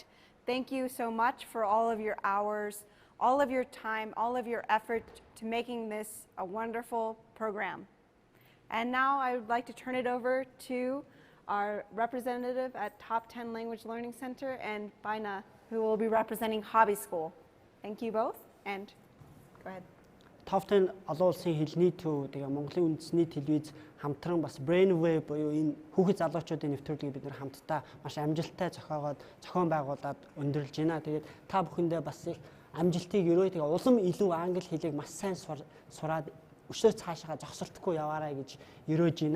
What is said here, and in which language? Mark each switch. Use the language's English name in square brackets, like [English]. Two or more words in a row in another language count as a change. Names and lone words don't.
[English] Thank you so much for all of your hours, all of your time, all of your effort to making this a wonderful program. And now I would like to turn it over to our representative at Top 10 Language Learning Center and Baina, who will be representing Hobby School. Thank you both, and go ahead. [Mongolian] Top 10 олон улсын хэлний төв тэгээ Монголын үндэсний телевиз хамтран бас Brainwave буюу энэ хүүхэд залуучуудын нэвтрүүлгийг бид нар хамтдаа маш амжилттай зохион байгуулад өндөрлж байна. Тэгээд та бүхэндээ бас их амжилтыг өрөө тэгээ улам илүү англи хэлийг маш сайн сураад өшөө цаашаа зогсолтгүй яваарай гэж өрөөж байна.